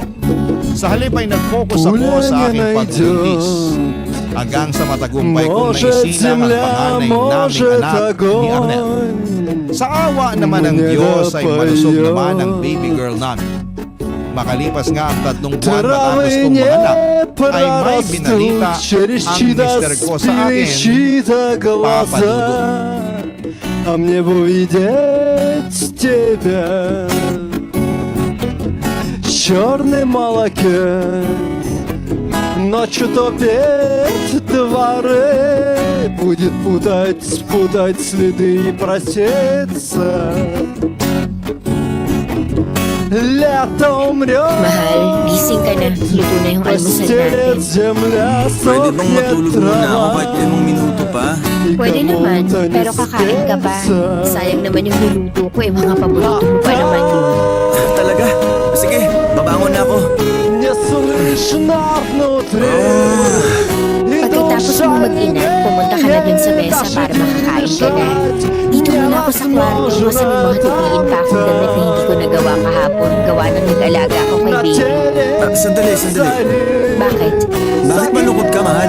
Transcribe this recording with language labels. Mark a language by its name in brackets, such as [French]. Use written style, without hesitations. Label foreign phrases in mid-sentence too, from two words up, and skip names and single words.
[Filipino] Sa halip ay nag-focus ako sa aking pagbuntis hanggang sa matagumpay kong naisilang ang panganay naming anak ni Arnel. Sa awa naman ng Diyos ay malusog naman ang [English] baby girl [Filipino] namin. Makalipas nga ang 3 buwan matapos kong manganak ay may binalita ang mister ko sa akin, Papa Dudo. [Russian] А мне бы увидеть тебя в черном молоке, ночью топит дворы, будет путать следы и просеться. Лето умрет, [Filipino] Mahal, gising ka na. Luto na yung almusal [Russian] постелит [Filipino] natin. [Russian] земля, [Filipino] Pwede bang matulog [Russian] сохнет [Filipino] muna ako kahit [Russian] трава. [Filipino] 5 minuto pa? Pwede naman, pero kakain ka pa. Sayang naman yung niluto ko mga paborito mo pa naman yun. Talaga? Sige, babangon na ako. [Russian] Не слышно внутри. [Filipino] Pagkatapos mo mag-inat, pumunta ka na dun sa mesa para makakain ka na. Dito muna ako sa kwarto kasi may mga tupiin pa akong damit na hindi ko nagawa kahapon. Gawa ng nag-alaga ako kay baby. Sandali. Bakit? Bakit malungkot ka, mahal?